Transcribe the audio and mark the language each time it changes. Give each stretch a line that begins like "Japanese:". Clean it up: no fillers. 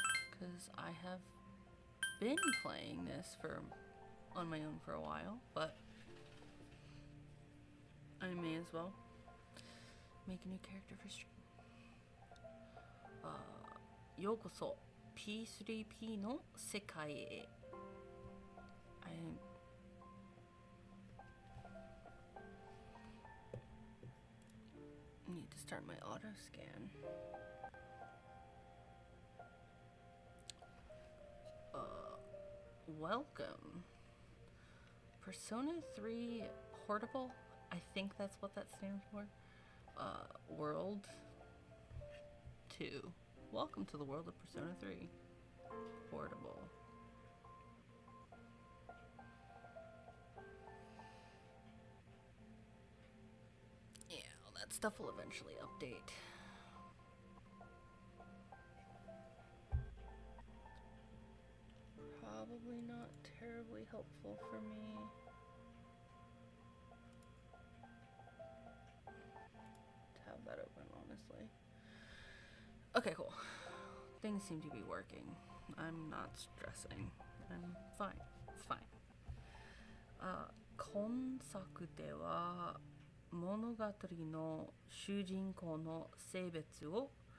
English: because I have been playing this on my own for a while, but I may as well make a new character for stream.
Japanese: ようこそ P3P の世界へ。
English: I need to start my auto scan. Welcome. Persona 3 Portable? I think that's what that stands for. World 2. Welcome to the world of Persona 3 Portable. Yeah, all that stuff will eventually update. Probably not terribly helpful for me. Have that open, honestly. Okay, cool. Things seem to be working. I'm not stressing. I'm fine. It's fine.
Japanese: 今作では物語の主人公の性別を